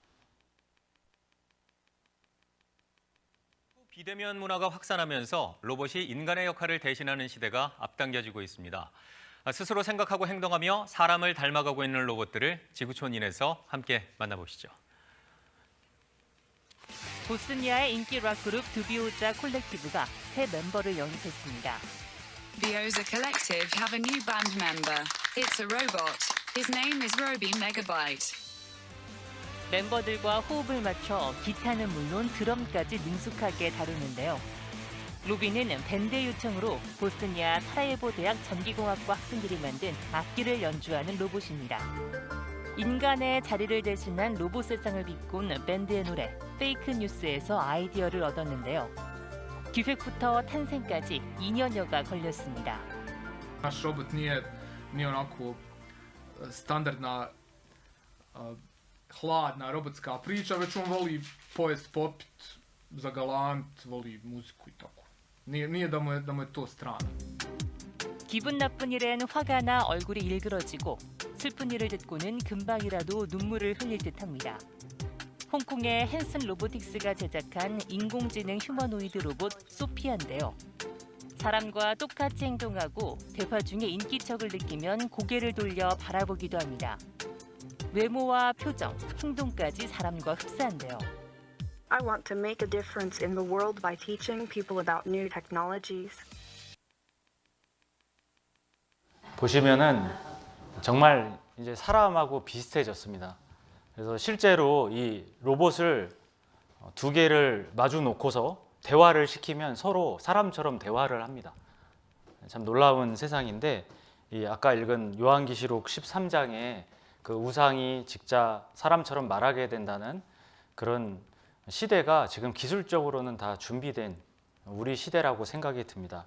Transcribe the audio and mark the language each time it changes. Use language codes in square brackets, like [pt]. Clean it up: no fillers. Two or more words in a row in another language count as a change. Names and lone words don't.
[ko] 비대면 문화가 확산하면서 로봇이 인간의 역할을 대신하는 시대가 앞당겨지고 있습니다. 스스로 생각하고 행동하며 사람을 닮아가고 있는 로봇들을 지구촌인에서 함께 만나보시죠. 보스니아의 인기 락그룹 두비오자 콜렉티브가 새 멤버를 영입했습니다. [en] The Oza Collective have a new band member. It's a robot. His name is Roby Megabyte. [ko] 멤버들과 호흡을 맞춰 기타는 물론 드럼까지 능숙하게 다루는데요. 로비는 밴드 요청으로 보스니아 사라예보 대학 전기공학과 학생들이 만든 악기를 연주하는 로봇입니다. 인간의 자리를 대신한 로봇 세상을 비꾼 밴드의 노래 페이크 뉴스에서 아이디어를 얻었는데요. 기획부터 탄생까지 2년여가 걸렸습니다. [bs] Naš robot nije onako standardna hladna robotska priča, već on voli pojest, popit, zagalant, voli muziku i tako. Nije da mu je to strano. [ko] 기분 나쁜 일엔 화가 나 얼굴이 일그러지고 슬픈 일을 듣고는 금방이라도 눈물을 흘릴 듯합니다. 홍콩의 헨슨 로보틱스가 제작한 인공지능 휴머노이드 로봇 소피아인데요. 사람과 똑같이 행동하고 대화 중에 인기척을 느끼면 고개를 돌려 바라보기도 합니다. 외모와 표정, 행동까지 사람과 흡사한데요. [en] I want to make a difference in the world by teaching people about new technologies. [ko] 보시면은 정말 이제 사람하고 비슷해졌습니다. 그래서 실제로 이 로봇을 두 개를 마주 놓고서 대화를 시키면 서로 사람처럼 대화를 합니다. 참 놀라운 세상인데, 이 아까 읽은 요한계시록 13장에 그 우상이 직자 사람처럼 말하게 된다는 그런 시대가 지금 기술적으로는 다 준비된 우리 시대라고 생각이 듭니다.